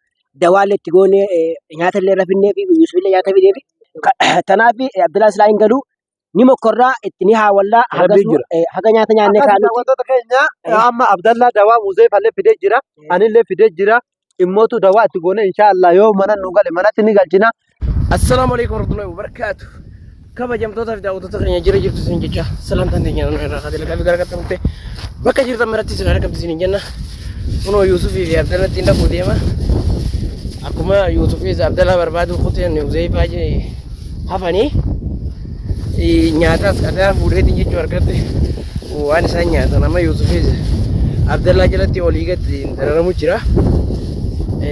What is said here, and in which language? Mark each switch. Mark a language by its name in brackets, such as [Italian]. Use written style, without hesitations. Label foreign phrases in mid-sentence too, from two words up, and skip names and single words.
[Oromo] Dawaalee itti goonee nyaata illee rafinnee fi Yusuf illee nyaata fidee fi kanaaf Abdallaan silaa hin galu ni mokorraa itti ni haawallaa haga nyaata nyaannee kaanu. Wantoota keenya amma Abdallah dawaa Uzeyfallee fidee jira. Anillee fidee jira. Immootu dawaa itti goone inshallah yoo mana nu gale manatti ni galchina. [Arabic] السلام عليكم ورحمة الله وبركاته. [Oromo] Kabajamtoota fi daawwattoota keenya jira jirtu isin jecha salaamtaan teenya irraa kadhee lagaa fi gargaartamte bakka jirtan maratti isin argamtu isin jenna. Kunoo Yuusufii fi Abdallah ittiin dhaquu deema. Akkuma Yuusufii fi Abdallah barbaadu kuteen Uzeyfaa hafanii nyaatas kadhaa fuudheetiin jechuu argatte waan isaan nyaatan amma Yuusufii fi Abdallah jalatti olii gadi dararamu jira.